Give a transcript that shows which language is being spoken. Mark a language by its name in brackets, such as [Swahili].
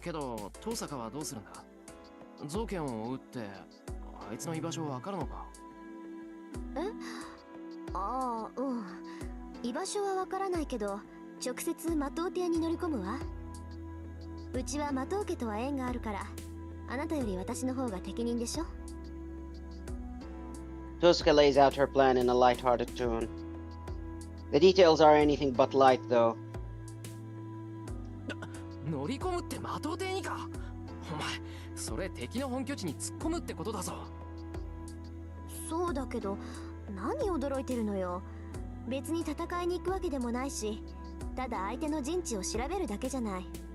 [Japanese] けど遠坂はどうするんだ。造剣を追うってあいつの居場所わかるのか。え？ああ、うん。居場所はわからないけど、直接魔刀邸に乗り込むわ。うちは魔刀家とは縁があるから、あなたより私の方が適任でしょ。 [English] Tosca lays out her plan in a light-hearted tone. The details are anything but light, though. [Japanese] 乗り込むって魔刀邸にか。お前それ敵の本拠地に突っ込むってことだぞ。そうだけど、何驚いてるのよ。別に戦いに行くわけでもないし、ただ相手の陣地を調べるだけじゃない。